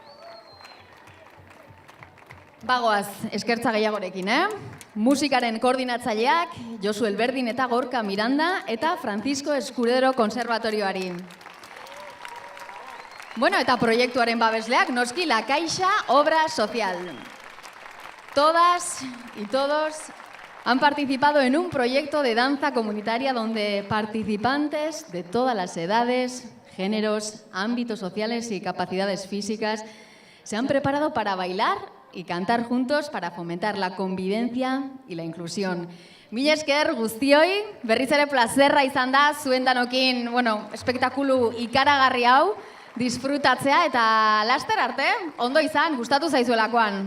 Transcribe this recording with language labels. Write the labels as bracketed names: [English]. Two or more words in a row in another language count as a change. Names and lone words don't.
[Basque] Bagoaz, eskertza gehiagorekin, Musikaren koordinatzaileak, Josu Elberdin eta Gorka Miranda eta Francisco Escudero Konservatorioari. Bueno, eta proiektuaren babesleak, noski La Caixa Obra Social. [Spanish] Todas y todos han participado en un proyecto de danza comunitaria donde participantes de todas las edades, géneros, ámbitos sociales y capacidades físicas se han preparado para bailar y cantar juntos para fomentar la convivencia y la inclusión. [Basque] Mila esker guztioi, berriz ere plazerra izan da zuen danokin, espektakulu ikaragarri hau, disfrutatzea eta laster arte, ondo izan, gustatu zaizuelakoan.